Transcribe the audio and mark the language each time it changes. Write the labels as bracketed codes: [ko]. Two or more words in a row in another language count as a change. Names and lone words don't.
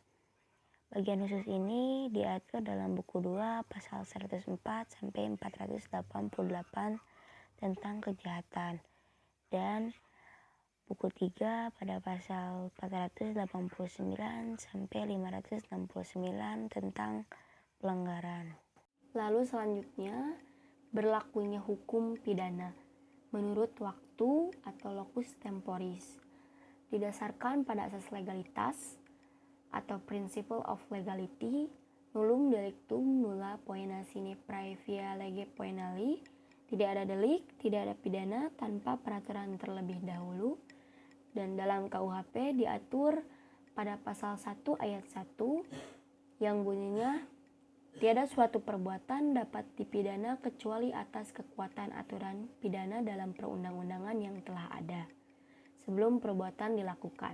[id] Bagian khusus ini diatur dalam buku 2 pasal 104 sampai 488 tentang kejahatan dan buku 3 pada pasal 489 sampai 569 tentang pelanggaran. Lalu selanjutnya berlakunya hukum pidana menurut waktu atau [la] locus temporis [id] didasarkan pada asas legalitas atau [en] principle of legality, [la] nullum delictum nulla poena sine praevia lege poenali. [id] Tidak ada delik, tidak ada pidana tanpa peraturan terlebih dahulu. Dan dalam KUHP diatur pada pasal 1 ayat 1 yang bunyinya tiada suatu perbuatan dapat dipidana kecuali atas kekuatan aturan pidana dalam perundang-undangan yang telah ada sebelum perbuatan dilakukan.